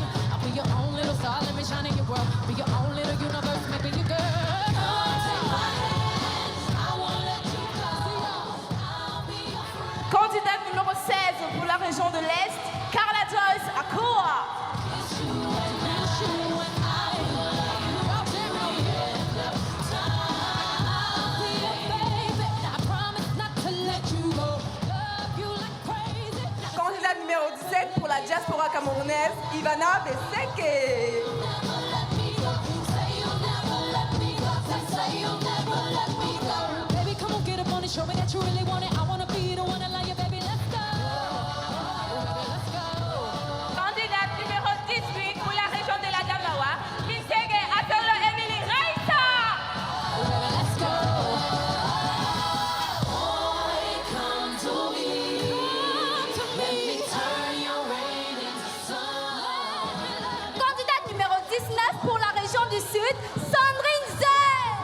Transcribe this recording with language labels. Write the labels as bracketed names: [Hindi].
[English] I'll be your own little star, let me shine in your world. Be your own little universe, maybe you girl. Take my hand, I won't let you go. I'll be your friend. [French] Candidate numéro 16 pour la région de l'Est, Carla Joyce Akoa. [English] It's you and I will let you go. I'll be your baby. I promise not to let you go. Love you like crazy. [French] Candidate numéro 17 pour la diaspora camerounaise, Ivana Beseke. [English] Never let me go. Say you'll never let me go. Say you'll never let me go. Baby, come on, get up on it. Show me that you really want it. I wanna be the one that love you, baby. Let's go. Baby, let's go. [French] Candidate numéro 18 pour la région de la Damawa, Kisege Atolo Emily Raissa. [English] Baby, let's go. Boy, come to me. Let me turn your rain into sun. [French] Candidate numéro 19 pour la région du Sud, Sandrine Zay.